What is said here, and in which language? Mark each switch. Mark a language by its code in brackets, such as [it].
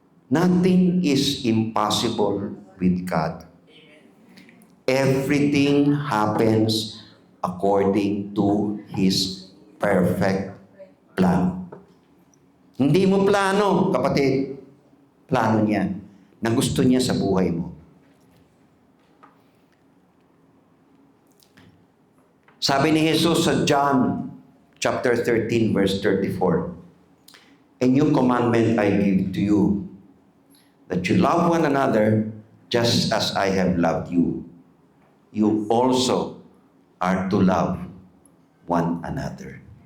[en] Nothing is impossible with God. Everything happens according to His perfect plan. [tl] Hindi mo plano, kapatid. Plano niya na gusto niya sa buhay mo. Sabi ni Jesus sa [en] John chapter 13 verse 34, "A new commandment I give to you, that you love one another just as I have loved you. You also are to love one another."